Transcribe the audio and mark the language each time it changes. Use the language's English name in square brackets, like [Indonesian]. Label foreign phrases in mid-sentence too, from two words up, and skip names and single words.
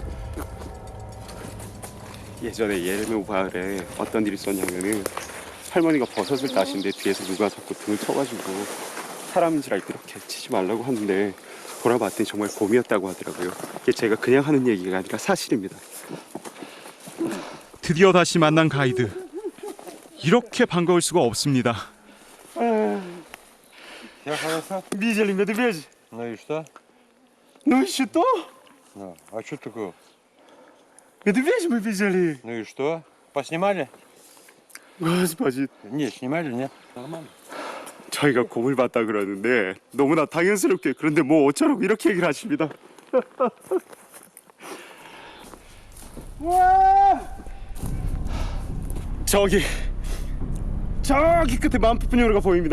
[Korean] 예전에 예르메 마을에 어떤 일이 있었냐면은 할머니가 버섯을 따시는데 뒤에서 누가 자꾸 등을 쳐가지고 사람인 줄 알고 이렇게 치지 말라고 하는데 돌아봤더니 정말 곰이었다고 하더라고요. 이게 제가 그냥 하는 얘기가 아니라 사실입니다. 드디어 다시 만난 가이드. 이렇게 반가울 수가 없습니다. [Russian] Видели медведя? Ну и что? Ну и что? Ну, а что такое? Медведя мы видели. Ну и что? Поснимали? Господи. Нет, снимали, нет? Нормально. [Korean] 저희가 곰을 봤다 그러는데 너무나 당연스럽게 그런데 뭐 어쩌라고 이렇게 얘기를 하십니다. 저기 끝에 만푸푸뇨루가 보입니다.